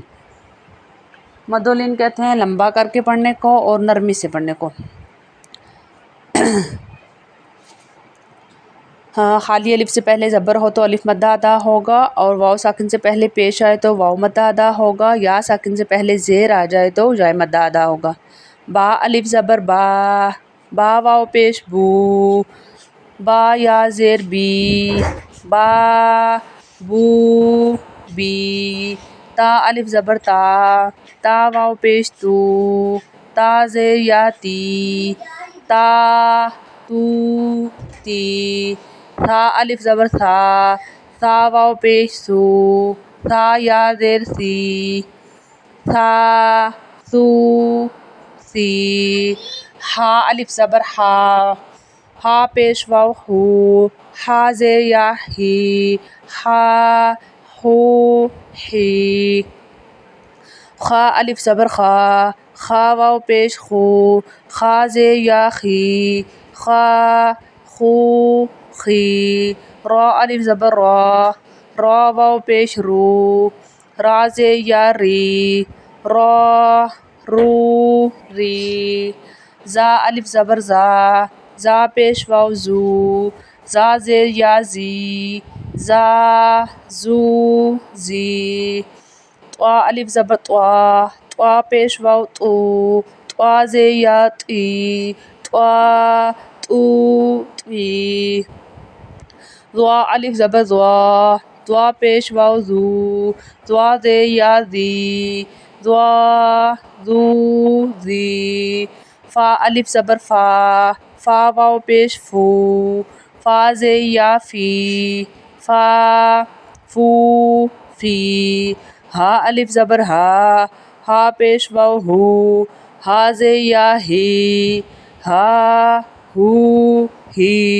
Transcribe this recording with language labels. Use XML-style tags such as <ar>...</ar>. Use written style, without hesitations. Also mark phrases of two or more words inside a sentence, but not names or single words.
<ur>مدولین کہتے ہیں لمبا کر کے پڑھنے کو اور نرمی سے پڑھنے کو۔ خالی الف سے پہلے زبر ہو تو الف مدہ ادا ہوگا، اور واو ساکن سے پہلے پیش آئے تو واو مدہ ادا ہوگا، یا ساکن سے پہلے زیر آ جائے تو یا مدہ ادا ہوگا۔ با الف زبر با، با واو پیش بو، با یا زیر بی، با بو بی۔ تا الف زبر تا، تا واو پیش تو، تا زیر یا تی، تا تو تی۔ تھا الف زبر تھا، تھا واو پیش سو، تھا یا زیر سی، تھا سو سی۔ ہا الف زبر ہا، ہا پیش واو ہو، ہا زیر یا ہی، ہا ہو ہی۔ خا الف زبر خا، خا واو پیش خو، خا زیر یا خی، خا خو خی۔ را الف زبر را، را واو پیش رو، را زیر یا ری، را رو ری۔ زا الف زبر زا، زا پیش واو زو، زا زیر یا زی، زا زو زی۔ طوا الف زبر طوا، طوا پیش واو تو، طوا زیر یا تی، طوا تو تی۔ ضوا الف زبر ضوا، ضوا پیش واو زو، ضوا زیر یا زی، ضوا زو زی۔ فا الف زبر فا، فا واو پیش فو، فا زیر یا فی، فا فو فی۔ ہا الف زبر ہا، ہا پیش واو ہو، ہا زیر یا ہی، ہا ہو ہی۔</ur>